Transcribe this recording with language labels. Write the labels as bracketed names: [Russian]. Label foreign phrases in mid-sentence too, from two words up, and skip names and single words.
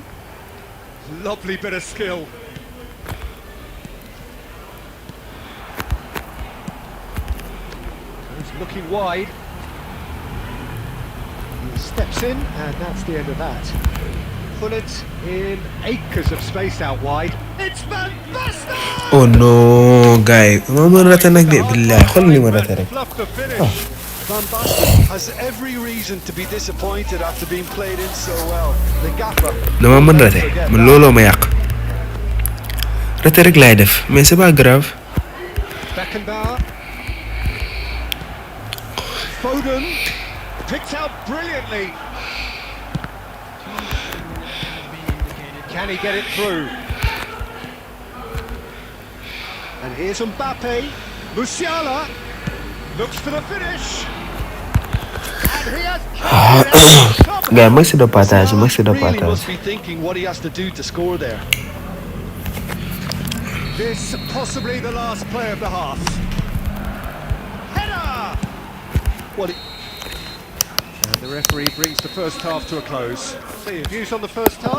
[English] Lovely bit of skill. He's looking wide. He steps in, and that's the end of that. Put it in acres of space out wide. It's Van Basten! Oh no [Wolof] gars yi ma rate nag de billahi xool li ma rate rek. [English] Fluff the finish. Van Basten has every reason to be disappointed after being played in so well. The gaffer. [Wolof] dama mën rate man looloo ma yàq. Rate rek laay def [French] mais c'est pas grave. [English] Beckenbauer. Foden. Picked out brilliantly. Can he get it through? And here's Mbappe. Musiala looks for the finish. And he has [French] Gars merci de partage, Salah merci de [English] really [French] partage. [English] must be thinking what he has to do to score there. This possibly the last play of the half. Header! What? And the referee brings the first half to a close. So your views on the first half?